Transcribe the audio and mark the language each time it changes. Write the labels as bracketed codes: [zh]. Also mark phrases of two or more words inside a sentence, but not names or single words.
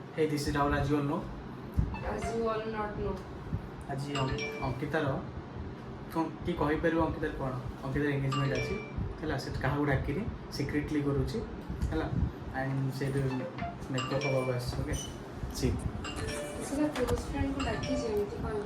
[en] Hey, this is Rahul, as you all know. As you all not know. [or] ଆଜି ଅଙ୍କିତାର କି କହିପାରିବ ଅଙ୍କିତାର କ'ଣ ଅଙ୍କିତାର ଏଙ୍ଗେଜମେଣ୍ଟ ଅଛି ହେଲା ସେ କାହାକୁ ଡାକିନି ସିକ୍ରେଟଲି କରୁଛି ହେଲା ଆଣ୍ଡ ସେ ମେକଅପ୍ ହେବାକୁ ଆସିଛି [en] okay see [or] ସେଟା [en] close friend [or] ଡାକିଛି ଏମିତି କହିବୁ